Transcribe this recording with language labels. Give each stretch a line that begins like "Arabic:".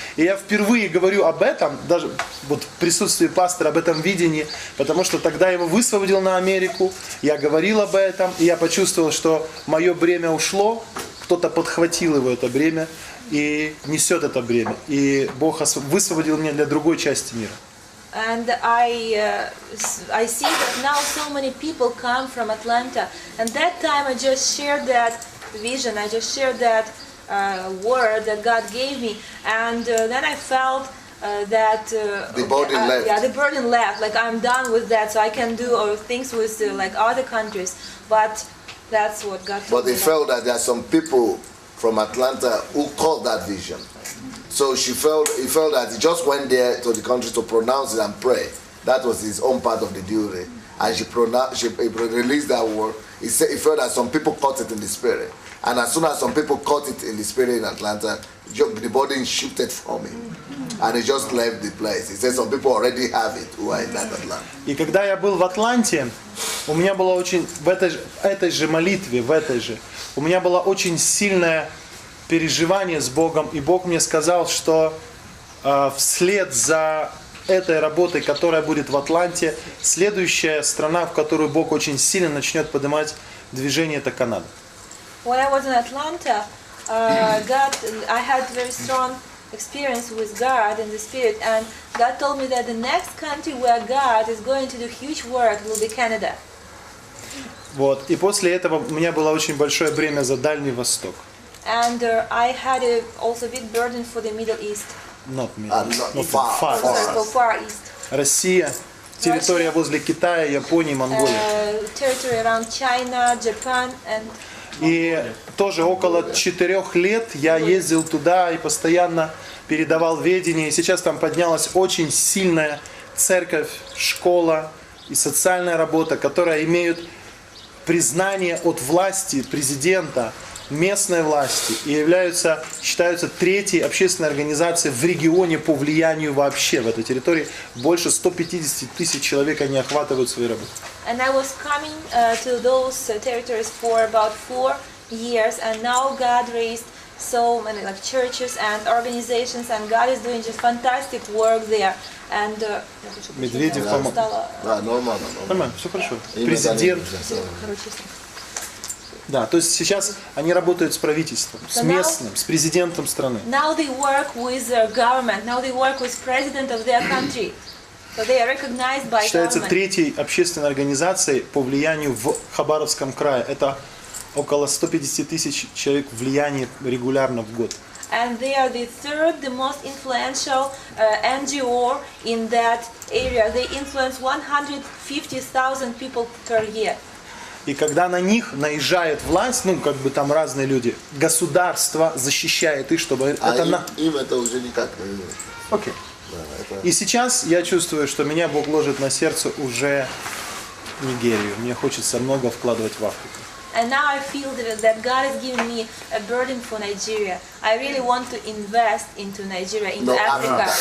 Russian: И я впервые говорю об этом, даже вот в присутствии пастора, об этом видении, потому что тогда я его высвободил на Америку, я говорил об этом, и я почувствовал, что мое бремя ушло, кто-то подхватил его, это бремя, и несет это бремя. И Бог высвободил меня для другой части мира.
English: And I see that now so many people come from Atlanta. And that time I just shared that vision, I just shared that word that God gave me. And then I felt that the burden left. Yeah, the burden left. Like I'm done with that, so I can do other things with like other countries. But that's what God told me. But they felt that there are some people from Atlanta who caught that vision. So he felt that he just went there to the country to pronounce it and pray. That was his own part of the duty. And she released that word. He felt that some people caught it in the spirit. And as soon as some people caught it in the spirit in Atlanta, the burden shifted from him. And he just left the place. He said some people already have it who are in that Atlanta.
Russian: И когда я был в Атланте, у меня была очень, в этой же молитве, у меня было очень сильное переживание с Богом, и Бог мне сказал, что вслед за этой работой, которая будет в Атланте, следующая страна, в которую Бог очень сильно начнет поднимать движение, это Канада.
English: When I was in Atlanta, I had very strong experience with God in the Spirit, and God told me that the next country where God is going to do huge work will be Canada.
Russian: Вот. И после этого у меня было очень большое бремя за Дальний Восток.
English: And I had also a big burden for the Middle East. Not far. So far east.
Russian: Россия, территория возле Китая, Японии, Монголии.
English: Territory around China, Japan and.
Russian: И тоже около 4 лет я ездил туда и постоянно передавал ведение. И сейчас там поднялась очень сильная церковь, школа и социальная работа, которая имеют признание от власти, президента, местной власти и считаются третьей общественной организацией в регионе по влиянию вообще в этой территории. Больше 150 тысяч человек они охватывают своей работой.
English: And I was coming to those territories for about 4 years, and now God raised so many like churches and organizations, and God is doing just fantastic work there. And
Russian: Медведев помог. Да, нормально. Нормально, все хорошо. Президент. Да, то есть сейчас они работают с правительством, с местным, с президентом страны.
English: Now they work with their government. Now they work with president of their country. So they are recognized by
Russian: Считается
English: government.
Russian: третьей общественной организацией по влиянию в Хабаровском крае. Это около 150 тысяч человек влияния регулярно в год.
English: And they are the third, the most influential NGO in that area. They influence 150,000 people per year.
Russian: И когда на них наезжает власть, там разные люди, государство защищает их, чтобы им это уже никак. Окей. И сейчас я чувствую, что меня Бог ложит на сердце уже Нигерию. Мне хочется много вкладывать в Африку.
English: And now I feel that God has given me a burden for Nigeria. I really want to invest into Nigeria, into Africa.